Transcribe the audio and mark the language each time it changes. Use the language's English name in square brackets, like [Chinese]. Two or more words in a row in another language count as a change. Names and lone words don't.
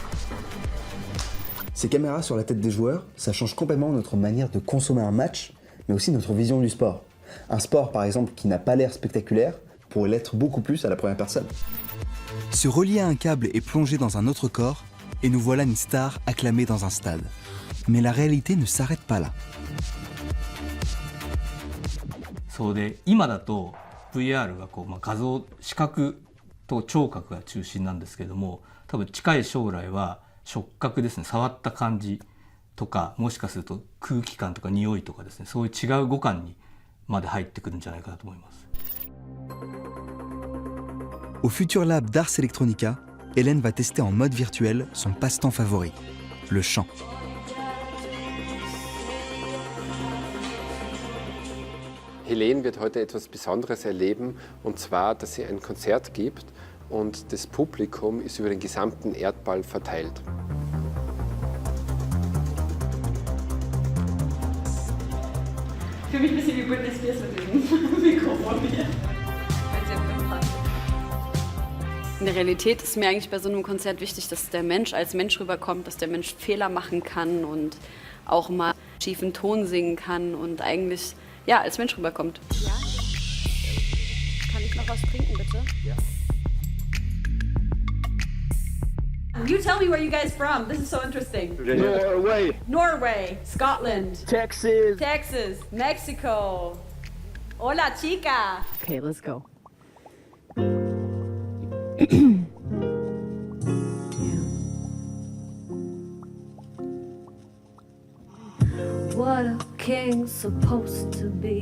[French] Ces caméras sur la tête des joueurs, ça change complètement notre manière de consommer un match, mais aussi notre vision du sport. Un sport, par exemple, qui n'a pas l'air spectaculaire, pourrait l'être beaucoup plus à la première personne. Se relier à un câble et plonger dans un autre corps, et nous voilà une star acclamée dans un stade. Mais la réalité ne s'arrête pas là. [Japanese] そうで今だと VR が画像視覚と聴覚が中心なんですけども、多分近い将来は触覚ですね、触った感じとか、もしかすると空気感とか匂いとかですね、そういう違う五感にまで入ってくるんじゃないかなと思います。 [French] Au Futur Lab d'Ars Electronica, Hélène va tester en mode virtuel son passe-temps favori, le chant. [German] Helene wird heute etwas Besonderes erleben, und zwar, dass sie ein Konzert gibt und das Publikum ist über den gesamten Erdball verteilt. Ich fühle mich ein bisschen wie Britney Spears mit diesem Mikrofon hier. In der Realität ist mir eigentlich bei so einem Konzert wichtig, dass der Mensch als Mensch rüberkommt, dass der Mensch Fehler machen kann und auch mal schiefen Ton singen kann und eigentlich ja, als Mensch rüberkommt. Ja? Kann ich noch was trinken, bitte? Ja. [English] You tell me where you guys from. This is so interesting. Norway. Norway, Scotland, Texas. Texas, Mexico. [Spanish] Hola, chica. [English] Okay, let's go. What a king's supposed to be.